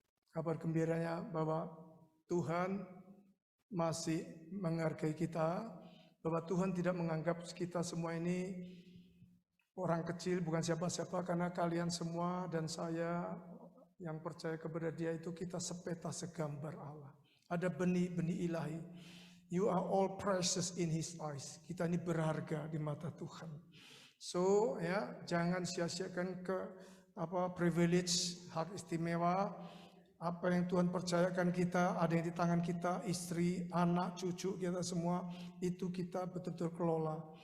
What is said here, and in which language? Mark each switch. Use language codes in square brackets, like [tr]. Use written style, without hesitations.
[id] Kabar gembiranya bahwa Tuhan masih menghargai kita, bahwa Tuhan tidak menganggap kita semua ini orang kecil, bukan siapa-siapa, karena kalian semua dan saya yang percaya kepada Dia itu kita sepeta segambar Allah. Ada benih-benih ilahi. [en] You are all precious in His eyes. [id] Kita ini berharga di mata Tuhan. So ya, jangan sia-siakan privilege, hak istimewa, apa yang Tuhan percayakan kita, ada yang di tangan kita, istri, anak, cucu kita semua, itu kita betul-betul kelola.